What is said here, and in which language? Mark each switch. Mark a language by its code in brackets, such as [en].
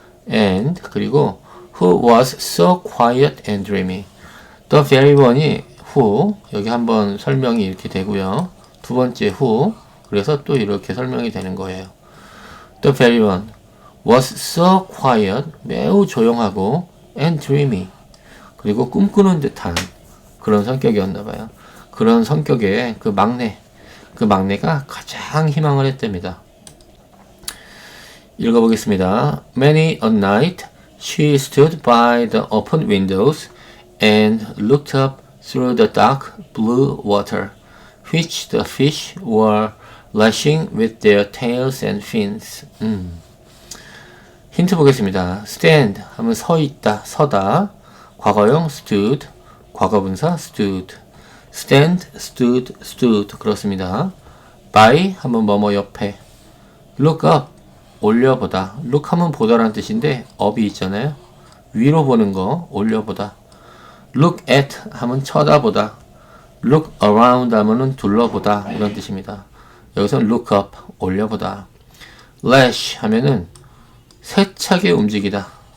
[en] And [ko] 그리고 [en] who was so quiet and dreamy. The very one [ko] 이 who, 여기 한번 설명이 이렇게 되고요. 두 번째 who, 그래서 또 이렇게 설명이 되는 거예요. [en] The very one was so quiet, [ko] 매우 조용하고 [en] and dreamy, [ko] 그리고 꿈꾸는 듯한 그런 성격이었나 봐요. 그런 성격의 그 막내가 가장 희망을 했답니다. 읽어보겠습니다. [en] Many a night she stood by the open windows and looked up through the dark blue water, which the fish were lashing with their tails and fins. [ko] 힌트 보겠습니다. stand 하면 서 있다, 서다. 과거형 stood, 과거분사 stood. stand, stood 그렇습니다. by 하면 뭐뭐 옆에. look up 올려보다. look 하면 보다라는 뜻인데 up이 있잖아요. 위로 보는 거 올려보다. look at 하면 쳐다보다. look around 하면은 둘러보다 이런 뜻입니다. 여기서는 look up 올려보다. lash 하면은 세차게 움직이다.